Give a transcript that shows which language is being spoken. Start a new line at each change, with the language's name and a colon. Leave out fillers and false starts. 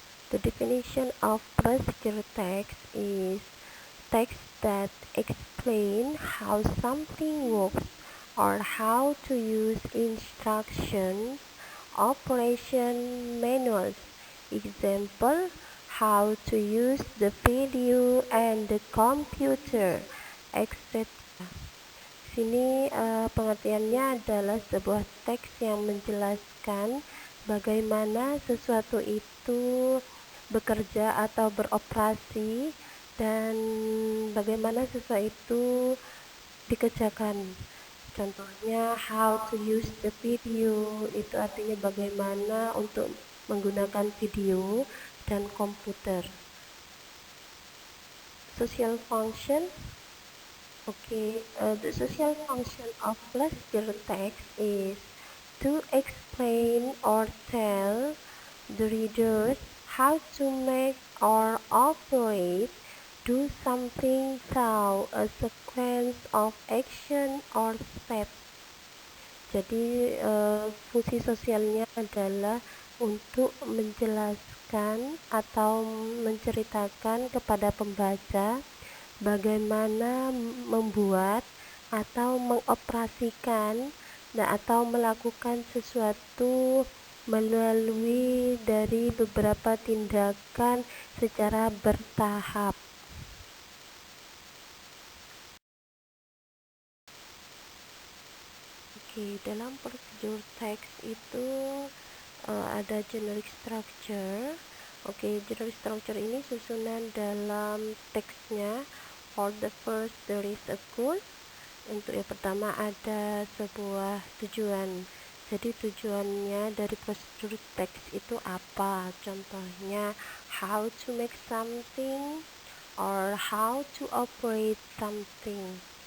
English: The definition of procedure text is text that explain how something works or how to use instructions, operation manuals. Example, how to use the video and the computer, etc.
Indonesian: Sini pengertiannya adalah sebuah teks yang menjelaskan bagaimana sesuatu itu bekerja atau beroperasi dan bagaimana sesuatu itu dikerjakan. Contohnya how to use the video, itu artinya bagaimana untuk menggunakan video dan komputer.
English: Social function. The social function of procedure text is to explain or tell the readers how to make or operate, do something through a sequence of action or steps.
Indonesian: Jadi fungsi sosialnya adalah untuk menjelaskan atau menceritakan kepada pembaca bagaimana membuat atau mengoperasikan atau melakukan sesuatu melalui dari beberapa tindakan secara bertahap. Dalam prosedur teks itu ada generic structure. Generic structure ini susunan dalam teksnya.
English: For the first, there is a goal.
Indonesian: Untuk yang pertama ada sebuah tujuan. Jadi tujuannya dari prosedur teks itu apa?
English: Contohnya how to make something or how to operate something.